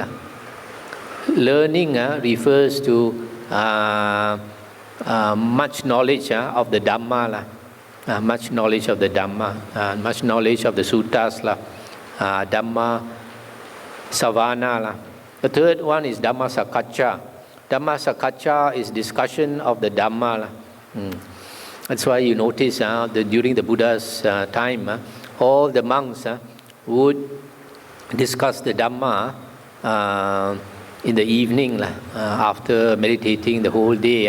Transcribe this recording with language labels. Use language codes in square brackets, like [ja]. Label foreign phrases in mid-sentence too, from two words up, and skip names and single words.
[en] Learning refers to much knowledge of the Dhamma, much knowledge of the Dhamma, much knowledge of the suttas, [pi] Dhamma savana. [en] The third one is [pi] Dhamma sakacca. Dhamma sakacca [en] is discussion of the Dhamma. That's why you notice during the Buddha's time, all the monks would discuss the Dhamma in the evening, after meditating the whole day.